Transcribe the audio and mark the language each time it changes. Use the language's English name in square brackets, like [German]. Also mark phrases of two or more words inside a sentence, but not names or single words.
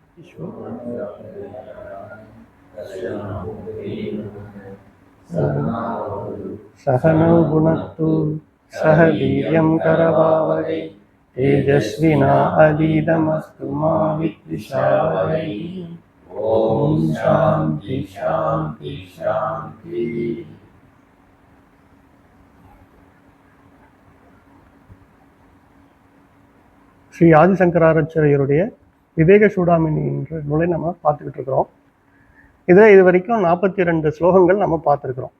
[Sanskrit] सहनौ भुनक्तु सह वीर्यं करवावहै तेजस्विना अधीतमस्तु मा विद्विषावहै। ओम शांति शांति शांति। [Tamil] ஸ்ரீ ஆதிசங்கராச்சாரியருடைய விவேக சூடாமணி என்ற நூலை நம்ம பார்த்துக்கிட்டு இருக்கிறோம். இதில் இது வரைக்கும் 42 ஸ்லோகங்கள் நம்ம பார்த்துருக்குறோம்.